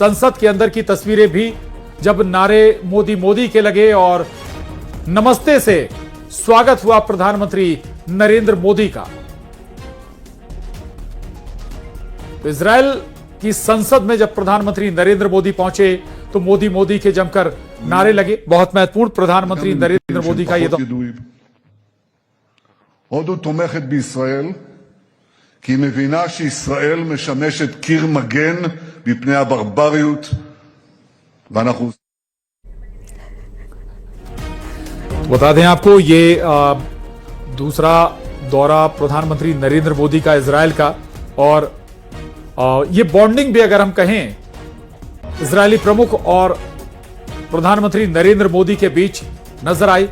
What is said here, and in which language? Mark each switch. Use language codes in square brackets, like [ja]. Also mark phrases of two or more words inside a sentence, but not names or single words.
[hi] संसद के अंदर की तस्वीरें भी, जब नारे मोदी के लगे और नमस्ते से स्वागत हुआ प्रधानमंत्री नरेंद्र मोदी का। तो इजराइल की संसद में जब प्रधानमंत्री नरेंद्र मोदी पहुंचे तो मोदी के जमकर नारे लगे। बहुत महत्वपूर्ण प्रधानमंत्री नरेंद्र मोदी का ये [he] הודו תומכת בישראל כי היא מבינה שישראל משמשת קיר מגן מפני הברבריות ואנחנו [hi] बता दें आपको, ये दूसरा दौरा प्रधानमंत्री नरेंद्र मोदी का इजराइल का और ये बॉन्डिंग भी अगर हम कहें इजरायली प्रमुख और प्रधानमंत्री नरेंद्र मोदी के बीच नजर आई।